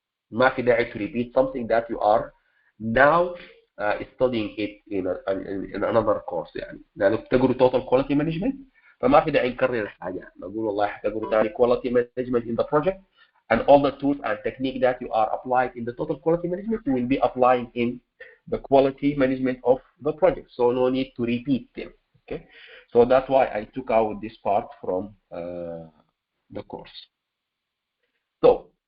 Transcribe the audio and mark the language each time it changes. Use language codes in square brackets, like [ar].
[ar] ما في داعي [en] to repeat something that you are now studying it in another course. [ar] يعني لأنه بتقروا total quality management فما في داعي نكرر الحاجة. نقول والله حتقروا ثاني [en] quality management in the project, and all the tools and technique that you are applying in the total quality management you will be applying in the quality management of the project. So no need to repeat them. Okay. So that's why I took out this part from the course. So